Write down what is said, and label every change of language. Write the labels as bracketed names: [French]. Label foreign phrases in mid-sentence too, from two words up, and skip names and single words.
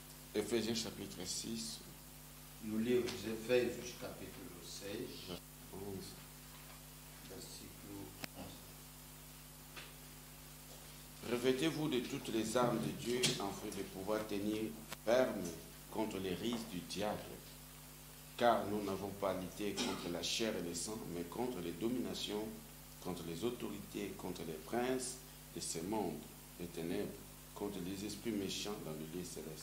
[French] Éphésiens chapitre 6. [Portuguese] No livro de Efésios, capítulo 6, 11. versículo 11. [French] Revêtez-vous de toutes les armes de Dieu afin de pouvoir tenir ferme contre les risques du diable. Car nous n'avons pas lutté contre la chair et le sang, mais contre les dominations, contre les autorités, contre les princes de ce monde, les ténèbres, contre les esprits méchants dans le lieu céleste.